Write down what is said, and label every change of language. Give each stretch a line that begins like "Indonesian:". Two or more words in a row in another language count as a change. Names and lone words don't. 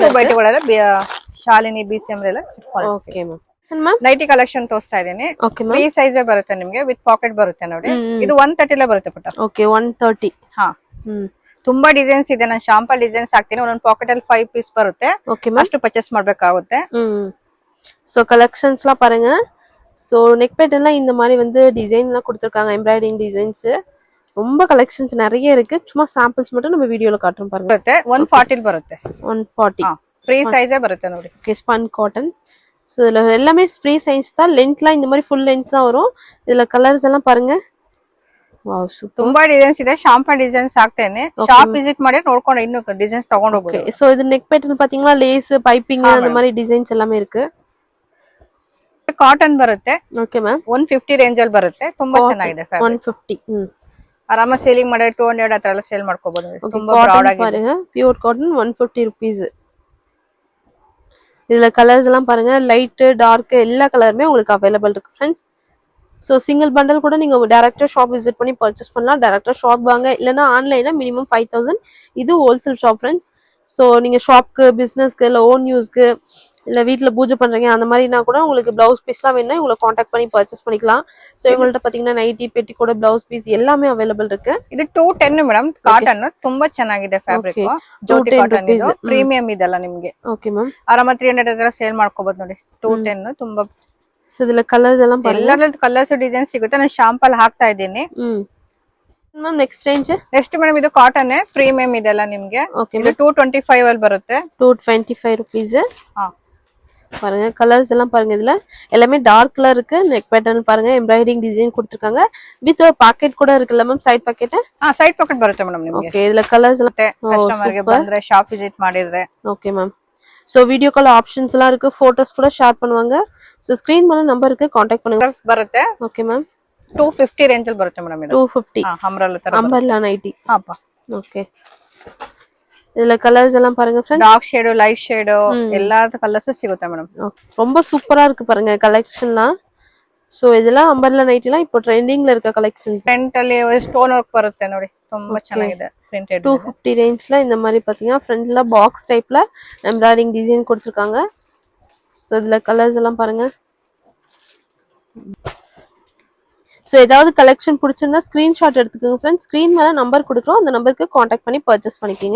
Kannada: 2 ಬೈ 2 ಗಳೆಲ್ಲ ಶಾಲಿನಿ, ಬಿಸಿಎಂ ಎಲ್ಲ
English: okay ma'am. nighty collection
Kannada: ತೋರಿಸ್ತಾ ಇದೀನಿ.
English: free size
Kannada: ಬರುತ್ತೆ ನಿಮಗೆ,
English: with pocket
Kannada: ಬರುತ್ತೆ ನೋಡಿ. ಇದು 130 ಬರುತ್ತೆ ಪುಟ್ಟ. ಓಕೆ, 130. ಹಾ, ತುಂಬಾ ಡಿಸೈನ್ಸ್ ಇದೆ. ನಾನು
English: sample designs
Kannada: ಹಾಕ್ತೀನಿ. ಒಂದೊಂದು ಪಾಕೆಟ್ ಅಲ್ಲಿ 5 ಪೀಸ್ ಬರುತ್ತೆ. ಅಷ್ಟು ಪರ್ಚೇಸ್ ಮಾಡ್ಬೇಕಾಗುತ್ತೆ.
Tamil: சோ கலெக்ஷன்ஸ்லாம் பாருங்க. சோ
English: neck pattern
Tamil: இந்த மாதிரி வந்து டிசைன்லாம் கொடுத்திருக்காங்க.
English: embroidering designs
Tamil: ரொம்ப கலெக்ஷன்ஸ் நிறைய இருக்கு. சும்மா சாம்பிள்ஸ் மட்டும் நம்ம வீடியோல காட்டுறோம் பாருங்க.
Kannada: 140 ಬರುತ್ತೆ. 140
English: free size
Kannada: ಬರುತ್ತೆ ನೋಡಿ.
Tamil: ஓகே,
English: spun cotton.
Tamil: சோ இதுல எல்லாமே
English: free size
Tamil: தான். லென்த்லாம் இந்த மாதிரி
English: full length
Tamil: தான் வரும். இதுல கலர்ஸ் எல்லாம் பாருங்க.
English: wow super.
Kannada: ತುಂಬಾ ಡಿಸೈನ್ಸ್ ಇದೆ.
English: sample designs
Kannada: ಹಾಕ್ತೇನೆ,
English: shop visit
Kannada: ಮಾಡಿ ನೋಡ್ಕೊಂಡು ಇನ್ನು ಡಿಸೈನ್ಸ್ ತಗೊಂಡು ಹೋಗ್ಬೋದು.
Tamil: சோ இது
English: neck pattern
Tamil: பாத்தீங்களா,
English: lace piping
Tamil: அந்த மாதிரி ಡಿಸೈನ್ಸ್ எல்லாமே இருக்கு.
Kannada: ಕಾಟನ್ ಬರುತ್ತೆ.
English: okay ma'am.
Kannada: 150 ರೇಂಜ್ ಅಲ್ಲಿ ಬರುತ್ತೆ. ತುಂಬಾ ಚೆನ್ನಾಗಿದೆ ಫ್ಯಾಬ್ರಿಕ್. 150. ಆರಾಮ ಸೇಲಿಂಗ್ ಮಾಡಿ 200 ಆ ತರ ಎಲ್ಲ ಸೇಲ್ ಮಾಡ್ಕೋಬಹುದು. ತುಂಬಾ ಬ್ರಾಡ್ ಆಗಿದೆ
Tamil: பாருங்க.
English: pure cotton
Tamil: 150 rupees. இதுல கலர்ஸ் எல்லாம் பாருங்க,
English: light dark
Tamil: எல்லா கலருமே உங்களுக்கு அவைலபிள் இருக்கு फ्रेंड्स. சோ
English: single bundle
Tamil: கூட நீங்க
English: direct shop visit
Tamil: பண்ணி பர்ச்சேஸ் பண்ணலாம்.
English: direct shop
Tamil: வாங்க, இல்லனா ஆன்லைன்ல மினிமம் 5000. இது
English: wholesale shop friends.
Tamil: சோ நீங்க ஷாப்க்கு, பிசினஸ்க்கு, இல்ல
English: own use,
Tamil: இல்ல வீட்ல பூஜை பண்றீங்க அந்த மாதிரினா கூட உங்களுக்கு
English: blouse pieces
Tamil: வேணும்னா உங்களை காண்டாக்ட் பண்ணி பர்ச்சேஸ் பண்ணிக்கலாம். சோ இவங்கள்ட்ட பாத்தீங்கன்னா நைட்டி, பெட்டி கூட
English: blouse piece
Tamil: எல்லாமே அவைலபிள் இருக்கு.
Kannada: ಇದು 210 ಮೇಡಮ್. ಕಾಟನ್ ತುಂಬಾ ಚೆನ್ನಾಗಿದೆ ಫ್ಯಾಬ್ರಿಕ್. ಜ್ಯೋತಿ ಕಾಟನ್ ಇದು ಪ್ರೀಮಿಯಂ ಇದೆಲ್ಲ ನಿಮಗೆ.
English: okay ma'am.
Kannada: ಆರಾಮ 300 ತರ ಸೇಲ್ ಮಾಡ್ಕೋಬಹುದು ನೋಡಿ. 210 ತುಂಬಾ. ಸೊ ಇದೆಲ್ಲ ಕಲರ್ಸ್ ಎಲ್ಲ ಎಲ್ಲ
English: colours design
Kannada: ಸಿಗುತ್ತೆ. ನಾನು ಶಾಂಪಲ್ ಹಾಕ್ತಾ ಇದ್ದೀನಿ.
English: ma'am next range. next madam
Kannada: ಇದು
English: cotton premium
Kannada: ಇದೆಲ್ಲ ನಿಮಗೆ. ಇದು 225 ಅಲ್ಲಿ ಬರುತ್ತೆ. 225 rupees.
Tamil: பாருங்க கலர்ஸ் எல்லாம் பாருங்க, இதுல எல்லாமே
English: dark colour
Tamil: இருக்கு.
English: neck pattern
Tamil: பாருங்க,
English: embroiding design
Tamil: கொடுத்திருக்காங்க.
English: with pocket
Tamil: கூட இருக்குல்ல மேம்,
English: side pocket. side pocket
Kannada: ಬರುತ್ತೆ ಮೇಡಮ್ ನಿಮಗೆ. ಓಕೆ ಇದೆಲ್ಲ ಕಲರ್ಸ್ ಎಲ್ಲ ಕಸ್ಟಮರ್ ಗೆ ಬಂದ್ರೆ
English: shop visit
Kannada: ಮಾಡಿದ್ರೆ.
English: okay ma'am.
Tamil: சோ
English: video call options
Tamil: எல்லாம் இருக்கு, போட்டோஸ் கூட ஷேர் பண்ணுவாங்க. சோ ஸ்கிரீன் மேல நம்பருக்கு कांटेक्ट பண்ணுங்க.
Kannada: ಬರುತ್ತೆ.
English: okay ma'am.
Kannada: 250 ರೇಂಜ್ ಅಲ್ಲಿ ಬರುತ್ತೆ ಮೇಡಮ್ ಇದು. 250. ಅಂಬ್ರೆಲ್ಲಾ ತರ.
English: umbrella nighty.
Kannada: ಹಾಪಾ.
Tamil: ಓಕೆ இதுல கலர்ஸ் எல்லாம் பாருங்க फ्रेंड्स.
English: dark shadow, light shadow
Tamil: எல்லா கலர்ஸும் சிಗುತ್ತೆ மேடம். ரொம்ப சூப்பரா இருக்கு பாருங்க கலெக்ஷன்லாம். சோ இதெல்லாம்
English: umbrella nighty
Tamil: இப்போ ಟ್ರೆಂಡಿಂಗ್ல இருக்க கலெக்ஷன்ஸ்.
Kannada: ಫ್ರಂಟ್ ಅಲ್ಲಿ
English: stone work
Kannada: ಬರುತ್ತೆ ನೋಡಿ, ತುಂಬಾ ಚೆನ್ನಾಗಿದೆ. ಪ್ರಿಂಟೆಡ್
Tamil: 250 ரேஞ்ச்ல இந்த மாதிரி பாத்தீங்கன்னா ஃப்ரண்ட்ல
English: box type embroiding design
Tamil: கொடுத்திருக்காங்க. சோ இதுல கலர்ஸ் எல்லாம் பாருங்க. சோ ஏதாவது கலெக்ஷன் பிடிச்சிருந்தா ஸ்கிரீன்ஷாட் எடுத்துக்கோங்க फ्रेंड्स. ஸ்கிரீன் மேல நம்பர் கொடுக்குறோம், அந்த நம்பருக்கு कांटेक्ट பண்ணி பர்ச்சேஸ் பண்ணிக்கங்க.